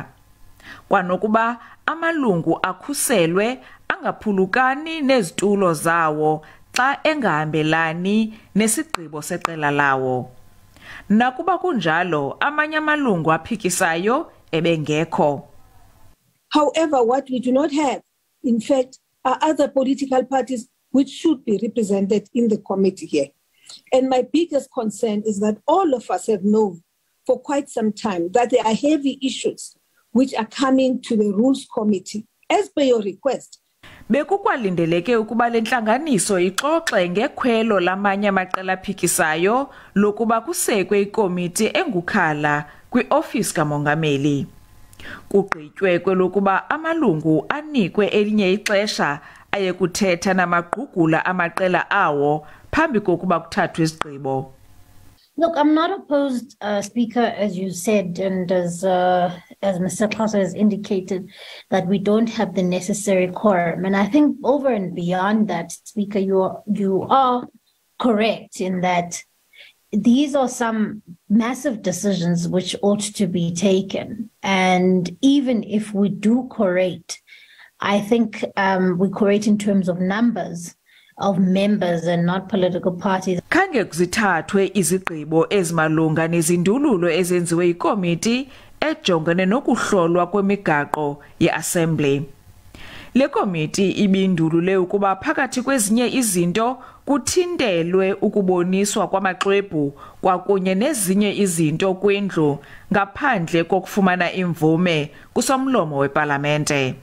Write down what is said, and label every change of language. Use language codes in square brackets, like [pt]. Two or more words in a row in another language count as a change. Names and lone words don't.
[xh] Kwanokuba amalungu akhuselwe angaphulukani nezitulo zawo xa engahambelani nesigqibo seqela lawo. Nakuba kunjalo amanye amalungu aphikisayo ebengekho. [en] However, what we do not have, in fact, are other political parties which should be represented in the committee here. And my biggest concern is that all of us have known for quite some time that there are heavy issues which are coming to the Rules Committee, as per your request. [xh] Bekukwalindeleke ukuba le ntlanganiso ixoxe ngekhwelo lamanye amaqela aphikisayo lokuba kusekwe ikomiti engukhala kwi-ofisi kamongameli. Kugqitywe kwelokuba amalungu anikwe elinye ixesha aye kuthetha namagqugula amaqela awo phambi kokuba kuthathwe izigqibo. [en] Look, I'm not opposed, Speaker, as you said, and as Mr. Xhosa has indicated, that we don't have the necessary quorum. And I think over and beyond that, Speaker, you are correct in that these are some massive decisions which ought to be taken. And even if we do quorate, I think we quorate in terms of numbers of members and not political parties. [xh] Khange kuzithathwe izigqibo ezimalunga nezindululo ezenziwe ikomiti ejongene nokuhlolwa kwemigaqo ye-assembly. Le komiti ibindulule ukuba phakathi kwezinye izinto kuthintelwe ukuboniswa kwamaxwebhu kwakunye nezinye izinto kwindlu ngaphandle kokufumana imvume kusomlomo wephalamende.